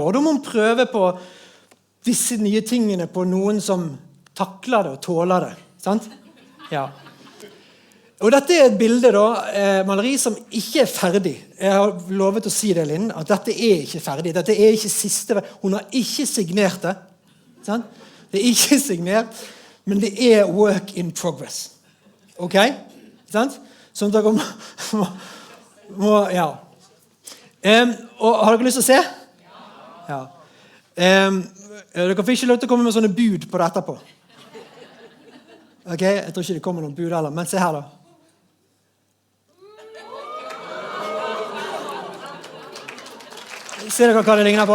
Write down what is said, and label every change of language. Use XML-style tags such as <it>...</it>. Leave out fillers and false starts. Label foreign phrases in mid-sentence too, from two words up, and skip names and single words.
<no>Og da må hun prøve på disse nye tingene på noen som takler det og tåler det. Sant? Ja. Og dette er et bilde da, maleri som ikke er ferdig. Jeg har lovet å si det, Linn, at dette er ikke ferdig. Dette er ikke siste. Hun har ikke signert det. Sant? Det er ikke signert, men det er</no> <en>work in progress.</en> <no>Ok? Sant? Sånn at dere må ja. Og har dere lyst til å se? Ja. Dere får ikke lov til å komme med sånne bud på det etterpå. Ok? Jeg tror ikke det kommer noen bud heller, men se her da. Ser dere hva det ligner på?</no>